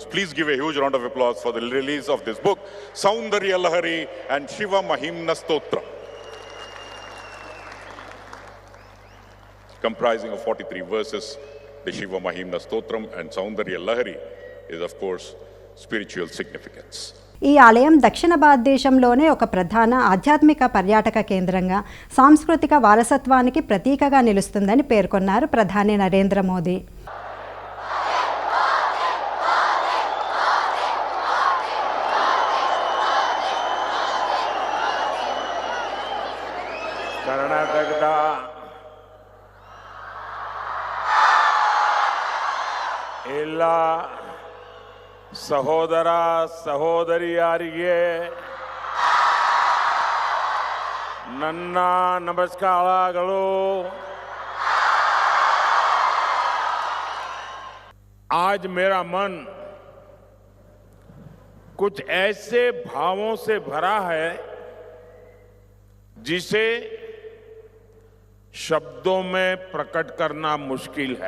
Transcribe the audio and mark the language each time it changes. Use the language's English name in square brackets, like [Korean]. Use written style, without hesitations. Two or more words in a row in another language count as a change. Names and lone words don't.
[English] Please give a huge round of applause for the release of this book, Saundarya Lahari and Shiva Mahimna Stotra, comprising of 43 verses. The Shiva Mahimna Stotram and Saundarya Lahari is, of course, spiritual significance. [Telugu] ఈ ఆలయం దక్షిణ భారతదేశంలోనే ఒక ప్రధాన ఆధ్యాత్మిక పర్యాటక కేంద్రంగా సాంస్కృతిక వారసత్వానికి ప్రతీకగా నిలుస్తుందని పేర్కొన్నారు ప్రధాని నరేంద్ర మోదీ. [Kannada] ಕರ್ನಾಟಕದ ಎಲ್ಲ ಸಹೋದರ ಸಹೋದರಿಯರಿಗೆ ನನ್ನ ನಮಸ್ಕಾರಗಳು. [Hindi] आज मेरा मन कुछ ऐसे भावों से भरा है जिसे शब्दों में प्रकट करना मुश्किल है.